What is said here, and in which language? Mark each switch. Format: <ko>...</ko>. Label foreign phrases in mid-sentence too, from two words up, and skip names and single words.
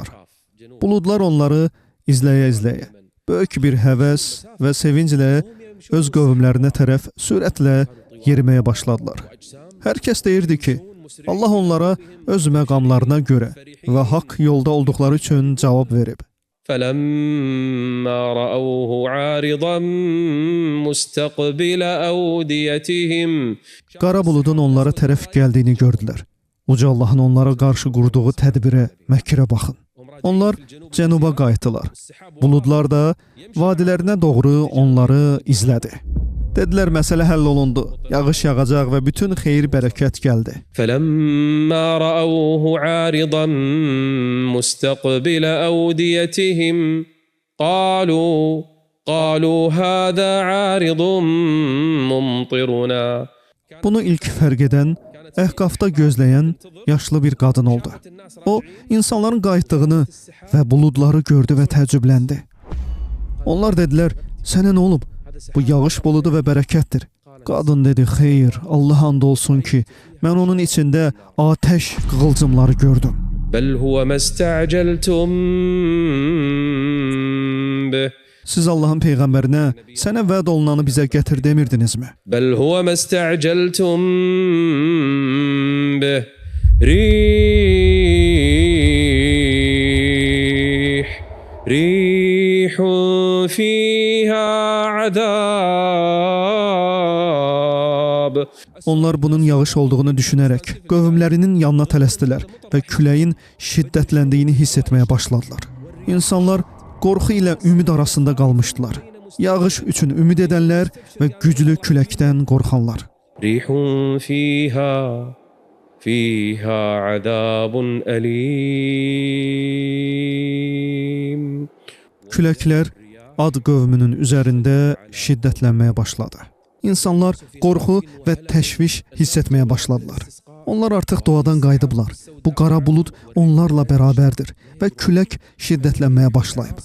<az>Buludlar onları izləyə-izləyə, böyük bir həvəs və sevinclə öz qövmlərinə tərəf sürətlə yeriməyə başladılar. Hər kəs deyirdi ki, Allah onlara öz məqamlarına görə və haqq yolda olduqları üçün cavab verib.</az> <ar>فَلَمَّا رَأَوْهُ عَارِضًا مُسْتَقْبِلَ أَوْدِيَتِهِمْ</ar> <az>Qara buludun onlara tərəf gəldiyini gördülər. Uca Allahın onlara qarşı qurduğu tədbirə, məkrə baxın. Onlar cənuba qayıtdılar. Buludlar da vadilərinə doğru onları izlədi. Dedilər, məsələ həll olundu. Yağış yağacaq və bütün xeyir-bərəkət gəldi.</az> <ar>فَلَمَّا رَأَوْهُ عَارِضًا مُسْتَقْبِلَ أَوْدِيَتِهِمْ قالوا هذا عارض ممطرنا.</ar> <az>Bunu ilk fərq edən Əhqafda gözləyən yaşlı bir qadın oldu. O, insanların qayıtdığını və buludları gördü və təəccübləndi. Onlar dedilər, sənə nə olub? Bu yağış buludu və bərəkətdir. Qadın dedi, xeyr, Allah and olsun ki, mən onun içində atəş qığılcımları gördüm.</az> <ar>بل هو ما استعجلتم به.</ar> <az>Siz Allahın peyğəmbərinə sənə vəd olunanı bizə gətir demirdinizmi?</az> <ar>بل هو ما استعجلتم به. ريح فيها عذاب.</ar> <az>Onlar bunun yağış olduğunu düşünərək qövmlərinin yanına tələsdilər və küləyin şiddətləndiyini hiss etməyə başladılar. İnsanlar qorxu ilə ümid arasında qalmışdılar. Yağış üçün ümid edənlər və güclü küləkdən qorxanlar.</az> <ar>ريح فيها عذاب أليم.</ar> <az>Küləklər Ad qövmünün üzərində şiddətlənməyə başladı. İnsanlar qorxu və təşviş hiss etməyə başladılar. Onlar artıq doğadan qayıdıblar. Bu qara bulud onlarla bərabərdir və külək şiddətlənməyə başlayıb.</az>